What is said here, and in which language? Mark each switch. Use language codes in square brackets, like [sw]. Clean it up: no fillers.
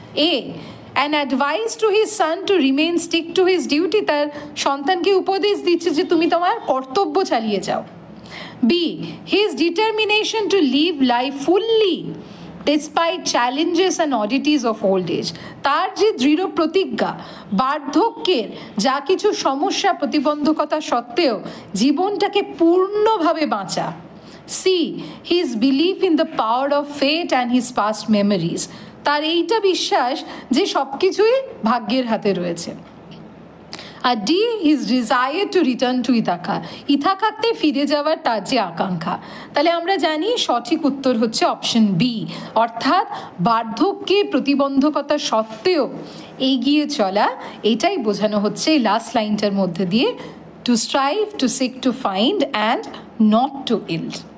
[en] A an advice to his son to remain stick to his duty, [bn] তার সন্তানকে উপদেশ দিচ্ছে যে তুমি তোমার কর্তব্য চালিয়ে যাও। [en] B his determination to live life fully, despite challenges and oddities of old age, [bn] তার যে দৃঢ় প্রতিজ্ঞা বার্ধক্যের যা কিছু সমস্যা প্রতিবন্ধকতা সত্ত্বেও জীবনটাকে পূর্ণভাবে বাঁচা। [en] See his belief in the power of fate and his past memories, [bn] তার এইটা বিশ্বাস যে সব কিছুই ভাগ্যের হাতে রয়েছে। আর D, [en] his desire to return to Ithaca, [bn] ইথাকাতে ফিরে যাওয়ার তার যে আকাঙ্ক্ষা। তাহলে আমরা জানি সঠিক উত্তর হচ্ছে অপশন বি, অর্থাৎ বার্ধক্যে প্রতিবন্ধকতা সত্ত্বেও এগিয়ে চলা, এটাই বোঝানো হচ্ছে এই লাস্ট লাইনটার মধ্যে দিয়ে, [en] To strive, to seek, to find and not to yield.